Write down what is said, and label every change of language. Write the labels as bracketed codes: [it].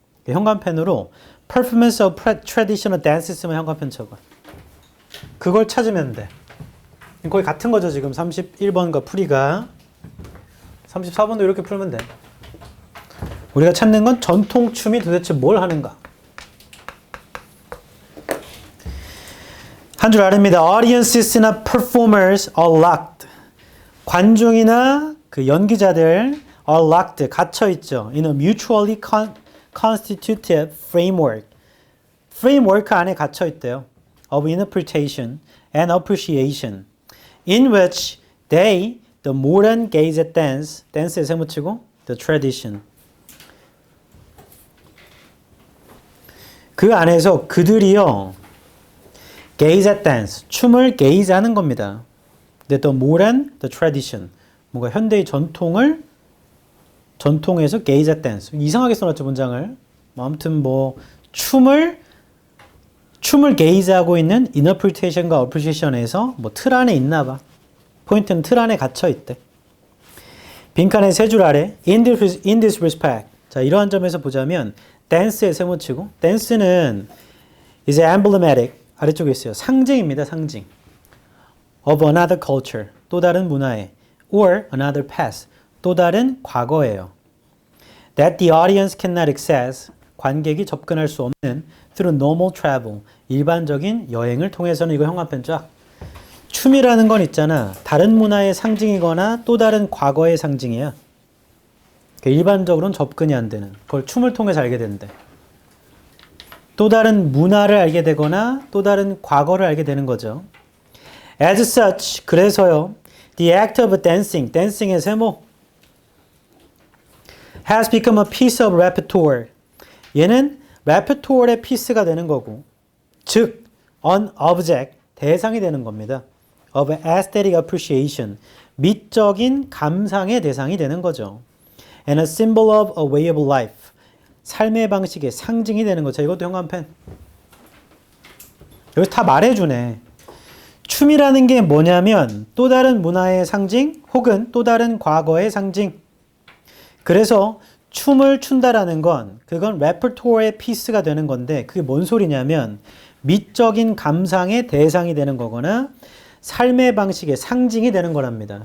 [ko] 현관펜으로 [en] performance of traditional dance [ko] 쓰면 현관펜 쳐봐. 그걸 찾으면 돼. 거의 같은 거죠. 지금 31번과 풀이가 34번도 이렇게 풀면 돼. 우리가 찾는 건 전통춤이 도대체 뭘 하는가. 한 줄 아래입니다. [en] Audiences나 performers are locked. [ko] 관중이나 그 연기자들 [en] are locked. [ko] 갇혀있죠. [en] In a mutually constitutive framework. [ko] framework 안에 갇혀있대요. [en] of interpretation and appreciation. in which they, the modern gaze at dance, dance에 [ko] 세무치고 [en] the tradition. [ko] 그 안에서 그들이요, [en] gaze at dance, [ko] 춤을 gaze 하는 겁니다. [en] 근데 the modern, the tradition, [ko] 뭔가 현대의 전통에서 [en] gaze at dance. [ko] 이상하게 써놨죠, 문장을. 아무튼 뭐 춤을 게이즈하고 있는 interpretation과 appreciation에서 뭐 틀 안에 있나 봐. 포인트는 틀 안에 갇혀 있대. 빈칸의 세 줄 아래 in this respect. 자, 이러한 점에서 보자면 dance에 세모치고 dance는 [en] is emblematic [ko] 아래쪽에 있어요. 상징입니다. 상징. [en] of another culture [ko] 또 다른 문화의 [en] or another past [ko] 또 다른 과거예요. [en] that the audience cannot access [ko] 관객이 접근할 수 없는 [en] through normal travel [ko] 일반적인 여행을 통해서는 이거 형광펜 쫙. 춤이라는 건 있잖아. 다른 문화의 상징이거나 또 다른 과거의 상징이야. 일반적으로는 접근이 안 되는. 그걸 춤을 통해서 알게 된대. 또 다른 문화를 알게 되거나 또 다른 과거를 알게 되는 거죠. [en] As such, [ko] 그래서요. [en] The act of dancing, dancing의 세모 has become a piece of repertoire. [ko] 얘는 repertoire의 piece가 되는 거고 즉, [en] an object, [ko] 대상이 되는 겁니다. [en] of aesthetic appreciation, [ko] 미적인 감상의 대상이 되는 거죠. [en] And a symbol of a way of life, [ko] 삶의 방식의 상징이 되는 거죠. 이것도 형광펜. 여기 다 말해주네. 춤이라는 게 뭐냐면 또 다른 문화의 상징 혹은 또 다른 과거의 상징. 그래서 춤을 춘다라는 건 그건 레퍼토어의 피스가 되는 건데 그게 뭔 소리냐면 미적인 감상의 대상이 되는 거거나 삶의 방식의 상징이 되는 거랍니다.